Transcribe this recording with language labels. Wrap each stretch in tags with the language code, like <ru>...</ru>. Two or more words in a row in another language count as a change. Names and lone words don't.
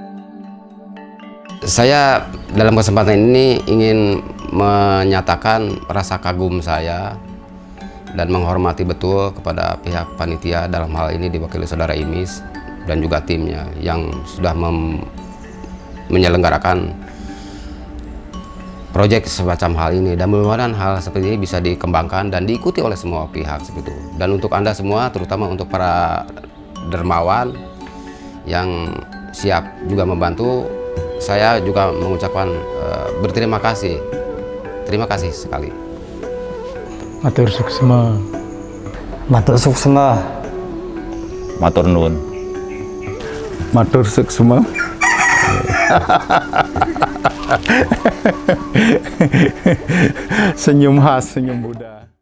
<id>Saya dalam kesempatan ini ingin menyatakan rasa kagum saya dan menghormati betul kepada pihak panitia, dalam hal ini diwakili saudara Imis dan juga timnya yang sudah menyelenggarakan proyek semacam hal ini, dan mudah-mudahan hal seperti ini bisa dikembangkan dan diikuti oleh semua pihak seperti itu. Dan untuk Anda semua, terutama untuk para dermawan yang siap juga membantu, saya juga mengucapkan berterima kasih Terima kasih sekali.</id> <ban>Matur suksma. Matur suksma.</ban> <jv>Matur nuwun.</jv> <ban>Matur suksma.</ban> <id>Senyum khas, senyum Buddha.</id>